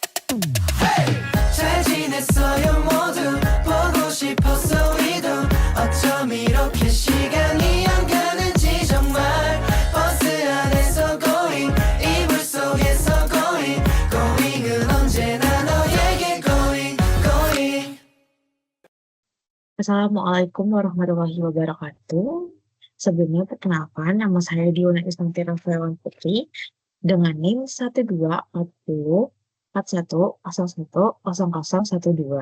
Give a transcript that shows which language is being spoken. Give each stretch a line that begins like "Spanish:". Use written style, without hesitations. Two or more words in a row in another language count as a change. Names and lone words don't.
Korean: 잘 지냈어요 모두 보고 싶었어 우리도 어쩜 이렇게 시간이 안 가는지 정말 버스 안에서 going 이불 속에서
English: going going
Korean: 은 언제나 너에게
English: going going.
Arabic: السلام عليكم ورحمة الله وبركاته.
Indonesian: Sebelumnya perkenalkan, nama saya Diona Istanti Rafael Putri dengan NIM 124041010012.